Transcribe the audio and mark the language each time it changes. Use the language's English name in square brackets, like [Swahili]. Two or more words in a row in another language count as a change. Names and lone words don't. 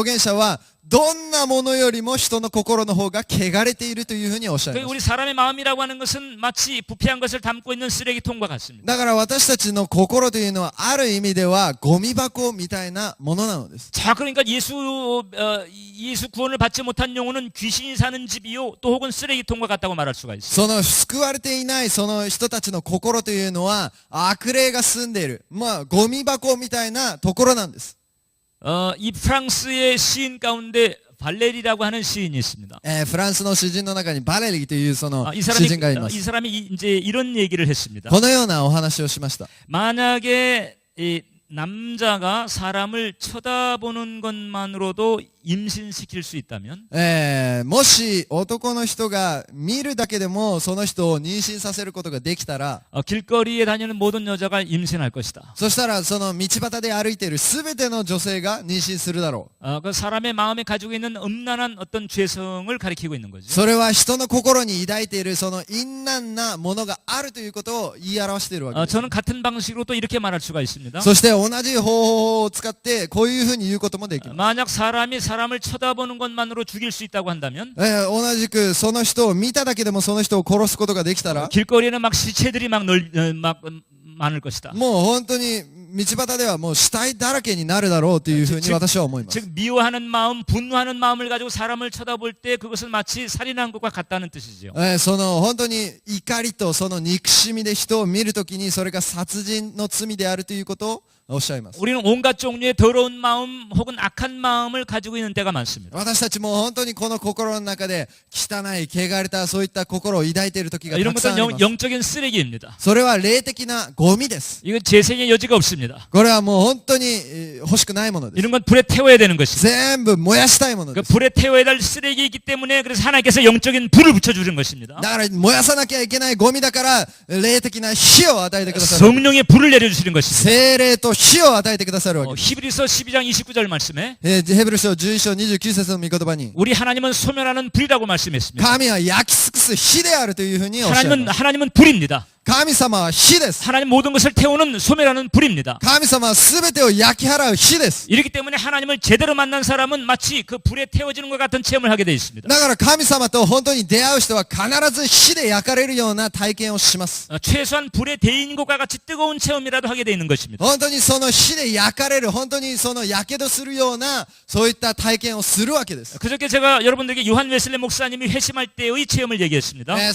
[Japanese] でもエレミヤ預言者はどんなものよりも人の心の方が汚れているというふうにおっしゃい 그 ます。 [Korean] 우리 사람의 마음이라고 하는 것은 마치 부패한 것을 담고 있는 쓰레기통과 같습니다. [Japanese] だから私たちの心というのはある意味ではゴミ箱みたいなものなのです。 [Korean] 자, 그러니까 예수 구원을 받지 못한 영혼은 귀신이 사는 집이요, 또 혹은 쓰레기통과 같다고 말할 수가 있어요. [Japanese] その救われていないその人たちの心というのは悪霊が住んでいる、ゴミ箱みたいなところなんです。 [Korean] 이 프랑스의 시인 가운데 발레리라고 하는 시인이 있습니다. [Japanese] フランスの詩人の中にバレリーというその 이 詩人がいま 이 す。 [Korean] 사람이 이제 이런 얘기를 했습니다. [Japanese] このようなお話をしました。 [Korean] 만약에 이 남자가 사람을 쳐다보는 것만으로도 임신시킬 수 있다면 [Japanese] もし男の人が見るだけでもその人を妊娠させることができたら、 [Korean] 길거리에 다니는 모든 여자가 임신할 것이다. [Japanese] そしたらその道端で歩いているすべての女性が妊娠するだろう。 [Korean] 그 사람의 마음에 가지고 있는 음란한 어떤 죄성을 가리키고 있는 거죠. [Japanese] それは人の心に抱いているその陰難なものがあるということを言い表しているわけです。 [Korean] 저는 같은 방식으로 또 이렇게 말할 수가 있습니다. [Japanese] そして同じ方法を使ってこういうふうに言うこともできます。 [Korean] 만약 사람이 사람을 쳐다보는 것만으로 죽일 수 있다고 한다면 [Japanese] 同じくその人を見ただけでもその人を殺すことができたら、 [Korean] 길거리에는 막 시체들이 막 많을 것이다. [Japanese] もう本当に道端ではもう死体だらけになるだろうというふうに私は思います。 [Korean] 즉 미워하는 마음, 분노하는 마음을 가지고 사람을 쳐다볼 때 그것은 마치 살인한 것과 같다는 뜻이죠. [Japanese] その本当に怒りとその憎しみで人を見るときにそれが殺人の罪であるということをおっしゃいます。 [Korean] 우리는 온갖 종류의 더러운 마음 혹은 악한 마음을 가지고 있는 때가 많습니다. [Japanese] 私たちも本当にこの心の中で汚い汚れたそういった心を抱いている時がた [Korean] 이런 [Japanese] くさんあ [Korean] 것은 [Japanese] ります。 [Korean] 영적인 쓰레기입니다. [Japanese] それは霊的なゴミです。 [Korean] 이건 재생의 여지가 없습니다. [Japanese] これはもう本当に欲しくないものです。 [Korean] 이런 건 불에 태워야 되는 것입니다. [Japanese] 全部燃やしたいもの 그 です。 [Korean] 불에 태워야 될 쓰레기이기 때문에 그래서 하나님께서 영적인 불을 붙여주는 것입니다. [Japanese] だから燃やさなきゃいけないゴミだから霊的な火を与えてくださる。 [Korean] 성령의 불을 내려주시는 것입니다. [Japanese] 聖霊と火を与えてくださるわけです。 [Korean] 히브리서 12장 29절 말씀에 [Japanese] ヘブル書11章29節の御言葉に [Korean] 우리 하나님은 소멸하는 불이라고 말씀했습니다. [Japanese] 神は焼き尽くす火であるというふうにおっしゃいます。 [Korean] 하나님은 불입니다. [Japanese] 神様は火です。 [Korean] 하나님 모든 것을 태우는 소멸하는 불입니다. [Japanese] 神様は全てを焼き払う火です。 [Korean] 이렇기 때문에 하나님을 제대로 만난 사람은 마치 그 불에 태워지는 것 같은 체험을 하게 되어 있습니다. [Japanese] だから神様と本当に出会う人は必ず火で焼かれるような体験をします。 [Korean] 최소한 불에 데인 것과 같이 뜨거운 체험이라도 하게 되어 있는 것입니다. [Japanese] 本当にその火で焼かれる、本当にその火傷するようなそういった体験をするわけです。 [Korean] 그저께 제가 여러분들에게 요한 웨슬레 목사님이 회심할 때의 체험을 얘기했습니다.